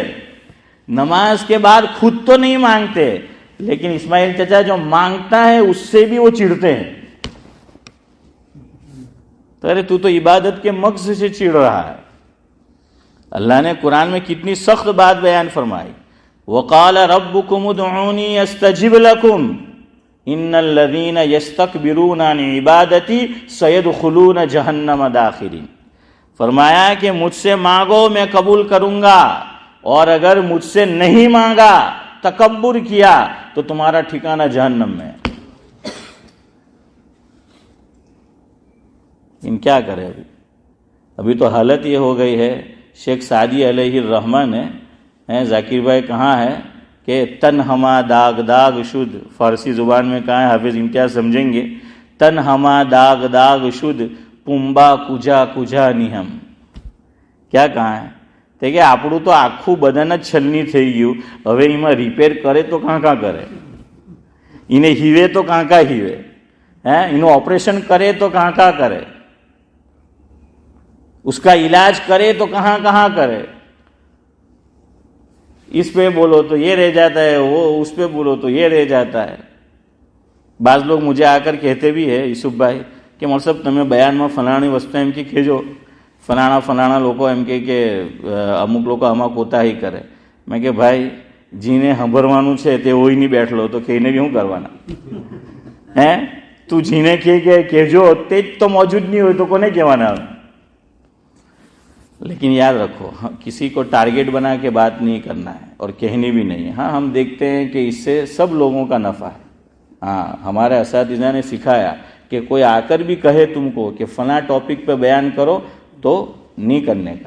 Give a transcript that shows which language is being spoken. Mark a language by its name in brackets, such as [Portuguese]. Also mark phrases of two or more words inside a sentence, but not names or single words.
[Urdu] نماز کے بعد خود تو نہیں مانگتے، لیکن اسماعیل چچا جو مانگتا ہے اس سے بھی وہ چڑھتے ہیں. تو ارے تو عبادت کے مقصد سے چڑھ رہا ہے. اللہ نے قرآن میں کتنی سخت بات بیان فرمائی. [Arabic] وقال ربكم ادعوني استجب لكم ان الذين يستكبرون عن عبادتي سيدخلون جہنم داخرین. [Urdu] فرمایا کہ مجھ سے مانگو میں قبول کروں گا، اور اگر مجھ سے نہیں مانگا، تکبر کیا، تو تمہارا ٹھکانہ جہنم میں. کیا کرے ابھی تو حالت یہ ہو گئی ہے. شیخ سعدی علیہ الرحمہ نے ذاکر بھائی کہاں ہے کہ [Persian] تن ہما داغ داغ شد، [Urdu] فارسی زبان میں کہاں ہے، حافظ امتیاز سمجھیں گے. [Persian] تن ہما داغ داغ شد پمبا کجا کجا નિહમ. [Urdu] کیا کہاں ہے [Gujarati] કે આપણું તો આખું બદન જ છલની થઈ ગયું, હવે એમાં રિપેર કરે તો કાં કરે, એને હીવે તો કાં હીવે, એનું ઓપરેશન કરે તો કાં કરે, [Urdu] اس کا علاج کرے تو کہاں کرے. اس پہ بولو تو یہ رہ جاتا ہے، وہ اس پہ بولو تو یہ رہ جاتا ہے. بعض لوگ مجھے آ کر کہتے بھی ہے یوسف بھائی کہ مول صاحب [Gujarati] તમે બયાનમાં ફલાણી વસ્તુ એમ કે કહેજો, ફલાણા લોકો એમ કે અમુક લોકો આમાં કોતાહી કરે. મેં કે ભાઈ જીને સાંભળવાનું છે તે હોય નહીં બેઠલો તો કહીને બી શું કરવાના? તું જીને કહેજો તે જ તો મોજૂદ નહીં હોય તો કોને કહેવાના? [Urdu] لیکن یاد رکھو کسی کو ٹارگیٹ بنا کے بات نہیں کرنا ہے اور کہنی بھی نہیں ہے. ہاں ہم دیکھتے ہیں کہ اس سے سب لوگوں کا نفع ہے. ہاں ہمارے اساتذہ نے سکھایا کہ کوئی آ کر بھی کہے تم کو کہ فلاں ٹاپک پہ بیان کرو تو نہیں کرنے کا.